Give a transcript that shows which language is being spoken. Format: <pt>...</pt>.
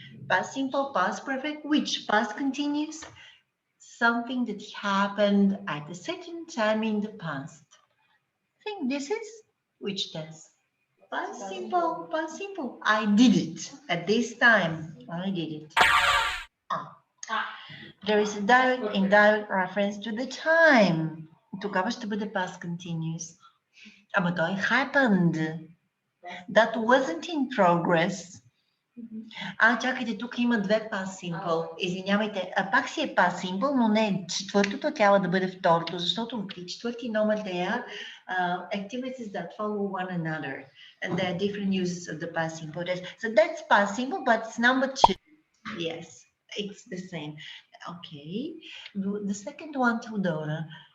<en>Past simple, past perfect, which past continuous? Something that happened at a certain time in the past. I think this is which tense? Past simple, past simple. I did it at this time. I did it. Ah. There is a direct, indirect reference to the time.</en> <bg>Тогава ще бъде past continuous. Ама той happened.</bg> <en>That wasn't in progress.</en> <bg>Чакайте, тук има две past simple. Извинявайте, пак си е past simple, но не, четвъртото трябва да бъде второто, защото при четвърти номер</bg> <en>they are activities that follow one another. And there are different uses of the past simple. So that's past simple, but it's number 2. Yes, it's the same. Okay. The second one, Tudora.</en>